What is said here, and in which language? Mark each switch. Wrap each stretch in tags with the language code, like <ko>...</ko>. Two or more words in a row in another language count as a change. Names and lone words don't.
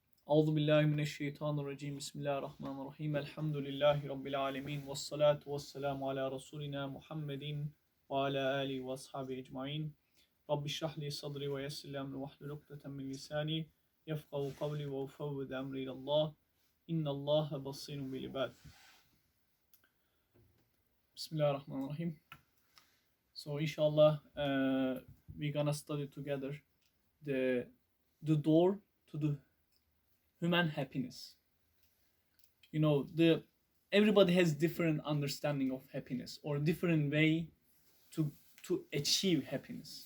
<ar>أعوذ بالله من الشيطان الرجيم. بسم الله الرحمن الرحيم. الحمد لله رب العالمين. والصلاة والسلام على رسولنا محمد وعلى آله وأصحابه أجمعين. رب اشرح لي صدري ويسر لي أمري واحلل عقدة من لساني يفقهوا قولي وأفوض أمري إلى الله. إن الله بصير بالعباد. Bismillahirrahmanirrahim.</ar> <en>So inshallah we're gonna study together the door to the human happiness. You know, everybody has different understanding of happiness or different way to achieve happiness.</en>